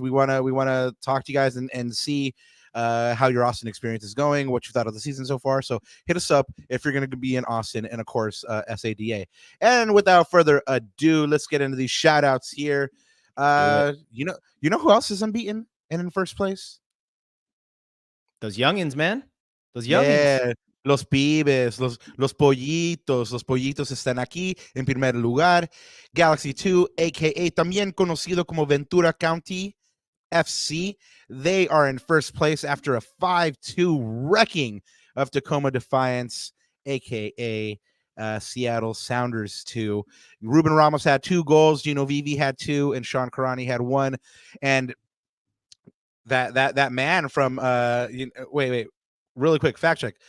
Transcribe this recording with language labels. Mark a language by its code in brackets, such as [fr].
[en] We want to talk to you guys and see how your Austin experience is going, what you thought of the season so far. So hit us up if you're going to be in Austin, and of course, SADA. And without further ado, let's get into these shout outs here. You know who else is unbeaten and in first place? Those youngins, man. Those youngins. Yeah. [es] Los pibes, los pollitos están aquí en primer lugar. Galaxy 2, aka también conocido como Ventura County FC. [en] They are in first place after a 5-2 wrecking of Tacoma Defiance, aka Seattle Sounders 2. Ruben Ramos had 2 goals, Gino Vivi had 2, and Sean Karani had 1. And that man from wait, really quick fact check.